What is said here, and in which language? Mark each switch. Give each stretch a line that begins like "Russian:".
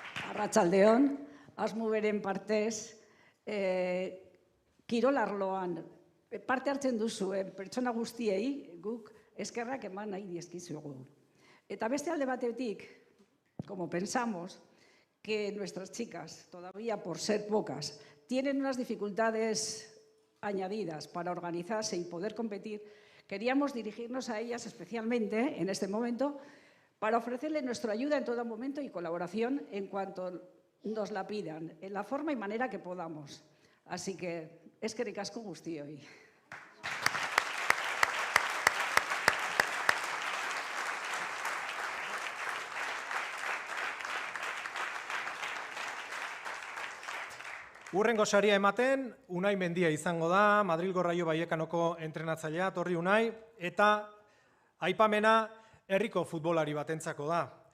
Basque: Arratsaldeon, Asmuberen partez, kirol arloan parte hartzen duzuen pertsona guztiei guk eskerrak eman nahi dizkizugu. Eta beste alde batetik,
Spanish: como pensamos que nuestras chicas, todavía por ser pocas, tienen unas dificultades añadidas para organizarse y poder competir, queríamos dirigirnos a ellas especialmente en este momento para ofrecerles nuestra ayuda en todo momento y colaboración en cuanto nos la pidan, en la forma y manera que podamos. Así que,
Basque: eskerrik asko guztioi. Hurrengo saria ematen, Unai Mendia izango da, Madrilgo Raio Baiekanoko entrenatzailea, torri Unai, eta aipamena herriko futbolari batentzako da.